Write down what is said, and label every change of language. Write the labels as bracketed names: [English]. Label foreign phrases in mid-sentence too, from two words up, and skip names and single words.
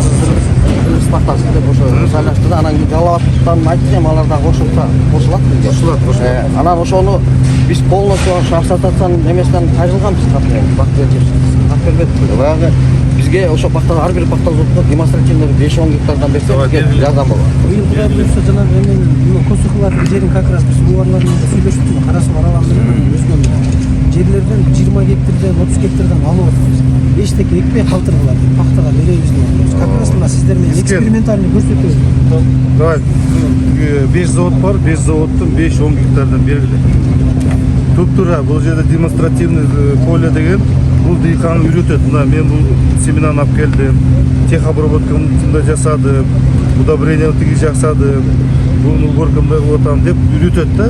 [Kyrgyz] Кыргыз пахтасы деп ошо шайлашты да. Анан кийин Жалалаттан айттым, алар да кошулат бизге. Кошулат. Анан ошону биз полностью ассоциациянын эмесинен кайрылганбыз, бак бербедик. Баягы бизге ошо пахта ар бир пахта заводко демонстративный 5-10 гектардан берсе бизге жардам болот. Быйыл Кудай буюрса жанагы эменин Косухулардын жерин [Russian] как раз [Kyrgyz] биз убарлар менен сүйлөштүк, Карасуу Аралан менен өзгөн жерлерден 20 гектардан 30 гектардан алып атабыз. Эчтеке экпей калтыргыла, пахтага беребиз деп. [Russian] Как раз [Kyrgyz] мына сиздер менен экспериментальный көрсөтөбүз. Давай, 5 завод бар, 5 заводдун 5-10 гектардан бергиле. Туп-туура бул жерде [Russian] демонстративный поле [Kyrgyz] деген бул дыйканды үйрөтөт. Мына мен бул семенаны алып келдим, техобработкамды жасадым, удобрение тиги жасадым, буну уборкамды кылып атам деп үйрөтөт да.